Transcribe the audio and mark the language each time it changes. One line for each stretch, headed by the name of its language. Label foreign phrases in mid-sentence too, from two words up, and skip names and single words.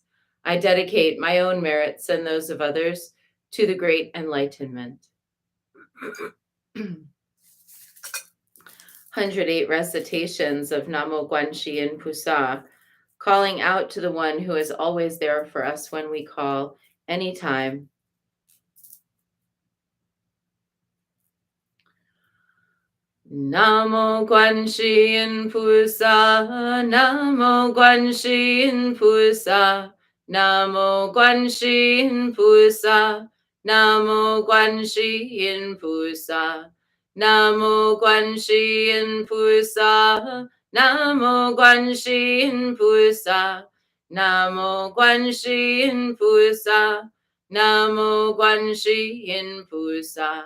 English: I dedicate my own merits and those of others to the great enlightenment. 108 recitations of
Chinese: 南无观音菩萨,
English: calling out to the one who is always there for us when we call, anytime.
Chinese: 南无观音菩萨，南无观音菩萨, 南无观音菩萨，南无观音菩萨，南无观音菩萨，南无观音菩萨，南无观音菩萨，南无观音菩萨.